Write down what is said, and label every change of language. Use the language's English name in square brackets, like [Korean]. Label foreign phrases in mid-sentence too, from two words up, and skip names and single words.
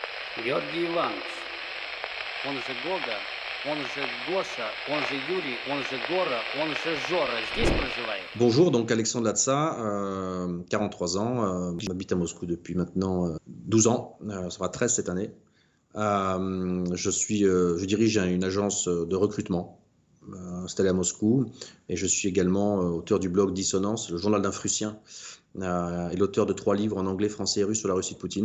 [Russian] Георгий Иванович, он же Гога, он же Гоша, он же Юрий, он же Гора, он же Жора здесь проживает? [French] Bonjour, donc Alexandre Latsa, 43 ans, j'habite à Moscou depuis maintenant 12 ans, ça fera 13 cette année. Je dirige une agence de recrutement installée à Moscou et je suis également auteur du blog Dissonance, le journal d'un Prussien, et l'auteur de 3 livres en anglais, français et russe sur la Russie de Poutine.